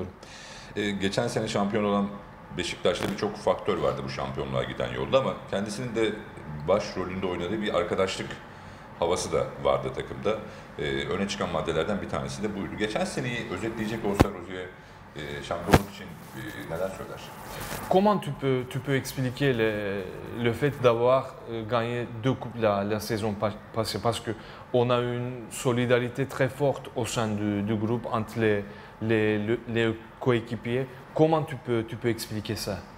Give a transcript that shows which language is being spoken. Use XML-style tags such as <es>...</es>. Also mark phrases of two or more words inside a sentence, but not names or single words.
<tr>Geçen sene şampiyon olan Beşiktaş'ta birçok faktör vardı bu şampiyonluğa giden yolda ama kendisinin de başrolünde oynadığı bir arkadaşlık havası da vardı takımda. Öne çıkan maddelerden bir tanesi de buydu. Geçen seneyi özetleyecek olsa Rozier şampiyonluk için neler söyler?</tr> <fr>Comment tu peux expliquer le fait d'avoir gagné deux coupes la saison passée? Parce qu'on a une solidarité très forte au sein du groupe entre les coéquipiers. Comment tu peux expliquer ça?</fr>